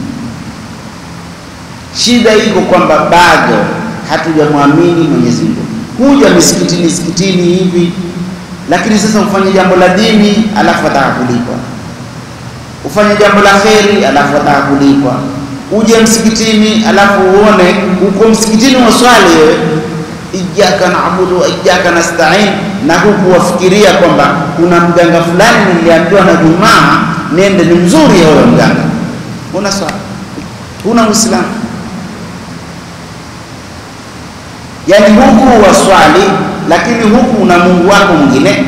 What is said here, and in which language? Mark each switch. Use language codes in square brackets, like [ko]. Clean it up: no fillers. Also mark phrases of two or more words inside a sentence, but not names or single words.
[sw] Shida iko kwamba bado hatujamwamini Mwenyezi Mungu. Huja misikitini hivi, lakini sasa ufanye jambo la dini alafu atakulipwa, ufanye jambo la kheri alafu atakulipwa. Uje msikitini alafu uone uko msikitini waswali [ar] إياك نعبد وإياك نستعين, [sw] na huku wafikiria kwamba kuna mganga fulani niliambiwa na Jumaa niende, ni mzuri huyo mganga. Una swali, una Uislamu. Yani huku waswali, lakini huku una Mungu wako mwingine.